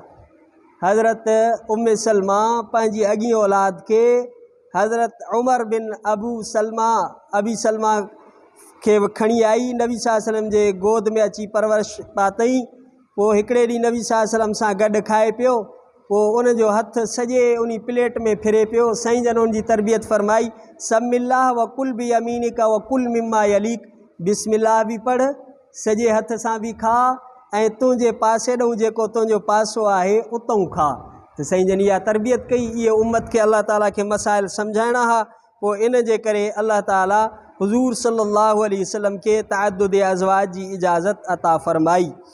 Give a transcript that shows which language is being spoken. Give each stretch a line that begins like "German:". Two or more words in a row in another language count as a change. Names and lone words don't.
Sindhi: हज़रत उम्मे सलमा पंहिंजी अॻी औलाद खे हज़रत उमर बिन अबी सलमा खे खणी आई, नबी
Arabic: صلى الله عليه وسلم
Sindhi: जे गोद में अची परवरिश पातई। पोइ हिकिड़े ॾींहुं नबी
Arabic: صلى الله عليه وسلم
Sindhi: सां गॾु खाए पियो। पोइ उनजो हथु सॼे उन प्लेट में फिरे पियो। साईं जन उनजी तरबियत फरमाई,
Arabic: سم الله وكل بيمينك وكل مما يليك,
Sindhi: बिस्मिल्लाह बि पढ़, सॼे हथ सां बि खा ऐं तुंहिंजे पासे ॾऊं जेको तुंहिंजो पासो आहे उतां खा। त साईं जन इहा तरबियत कई। इहे उम्मत खे अल्लाह ताला खे मसाइल सम्झाइणा हा। पोइ इन जे करे अल्लाह ताला हुज़ूर
Arabic: صلى الله عليه وسلم
Sindhi: खे तअद्दुद अज़वाज जी इजाज़त अता फ़रमाई।